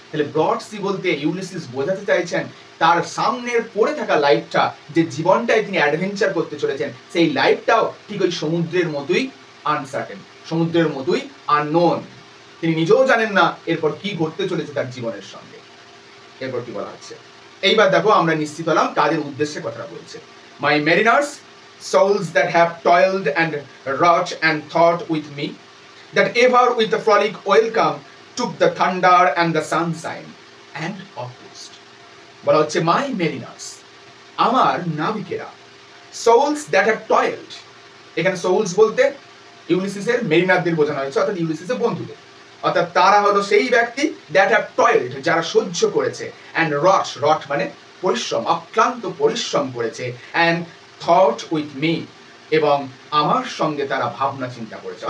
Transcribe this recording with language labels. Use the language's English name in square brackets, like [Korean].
[Bangla] তাহলে broad C বলতে Ulysses বোঝাতে চাইছেন তার সামনের পড়ে থাকা লাইফটা, যে জীবনটায় তিনি অ্যাডভেঞ্চার করতে চলেছেন, সেই লাইফটাও ঠিক ওই সমুদ্রের মতোই আনসার্টেন, সমুদ্রের মতোই আননোন। তিনি নিজেও জানেন না এরপর কি ঘটতে চলেছে তার জীবনের সঙ্গে। এরপর কি বলা হচ্ছে, এইবার দেখো আমরা নিশ্চিত হলাম কাদের উদ্দেশ্যে কথাটা বলছে। [English] My mariners, souls that have toiled and wrought and thought with me, that ever with the frolic welcome took the thunder and the sunshine and of host. [Bangla] বলা হচ্ছে মাই মেরিনার্স, আমার নাবিকেরা, [English] souls that have toiled, [Bangla] এখানে souls বলতে ইউলিসিসের মেরিনারদের বোঝানো হয়েছে, অর্থাৎ ইউলিসিসের বন্ধুদের। অর্থাৎ তারা হলো সেই ব্যক্তি [English] that have toiled, [Bangla] যারা সহ্য করেছে, [English] and wrought [Bangla] মানে পরিশ্রম, অক্লান্ত পরিশ্রম করেছে, [English] and thought with me, [Bangla] এবং আমার সঙ্গে তারা ভাবনা চিন্তা করেছে।